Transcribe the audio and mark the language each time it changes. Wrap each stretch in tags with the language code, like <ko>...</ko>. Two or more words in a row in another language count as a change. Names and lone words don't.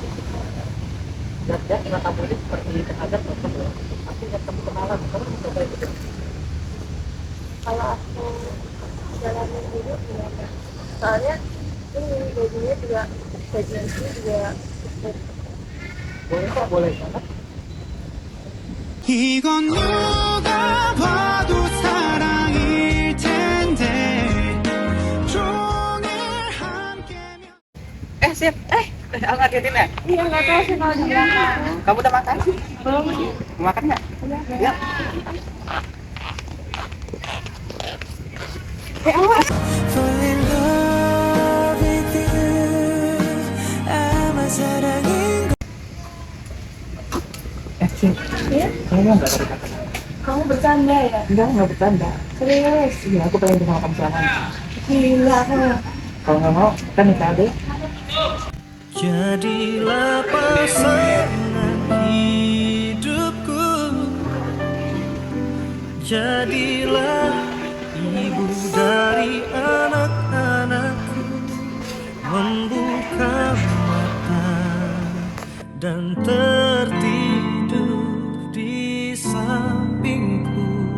<id>Lihat kenapa kamu ini seperti tenaga tetap loh. Tapi lihat kamu kenalan, kamu mencoba itu. Kalau aku jalanin dulu gimana? Soalnya ini gajinya juga, gaji ini juga cukup. Boleh kok, boleh banget.</id> <ko>이건 누가 봐도 사랑일 텐데 종일 함께면</ko> <id>Sip. Aku ngagetin ya? Iya nggak tahu sih kalau di belakang. Kamu udah makan? Belum. Mau makan nggak? Ya.</id> <en>Fall in love with you</en> <ko>아마 사랑인</ko> <id>Sip. Iya? Kamu nggak dari kata? Kamu bercanda ya? Nggak bercanda. Serius? Iya, aku pengen sama kamu selama. Gila aku. Kalau nggak mau, kita nikah deh. jadilah pasangan Jadilah ibu dari anak-anakku, membuka mata dan tertidur di sampingku.</id>